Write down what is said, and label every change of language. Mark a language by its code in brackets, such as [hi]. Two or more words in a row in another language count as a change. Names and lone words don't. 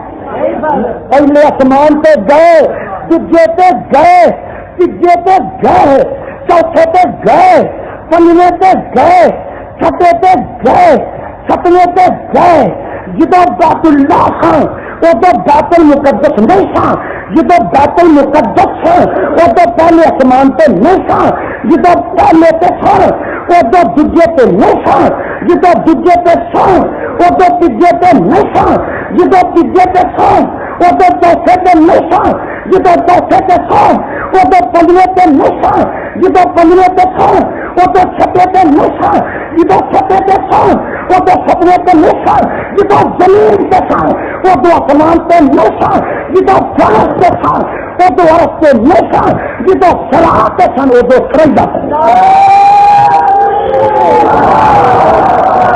[pa] پہلے آسمان پہ گئے تیجے پہ گئے تیجے پہ گئے چوتھے پہ گئے پنجویں پہ گئے چھٹے پہ گئے ستویں پہ گئے جدو بیت اللہ سن وہ تو بیت المقدس نہیں سن جدو بیت المقدس سن وہ تو پہلے آسمان پہ نہیں سن جدو پہلے پہ سن وہ تو دوجے پہ نہیں سن جدو دوجے پہ سن وہ تو تیجے پہ نہیں سن جدو تیجے پہ سن وہ تو چوتھے پہ نہیں سن جدو چوتھے پہ سن وہ تو پنجویں پہ نہیں سن جدو پنجویں پہ سن وہ تو چھٹے پہ نہیں سن جدو چھٹے پہ سن وہ تو ستویں پہ نہیں سن جدو زمین پہ سن وہ تو آسمان پہ نہیں سن جدو فرش پہ سن وہ تو عرش پہ نہیں سن جدو صراط پہ سن وہ تو فرشتہ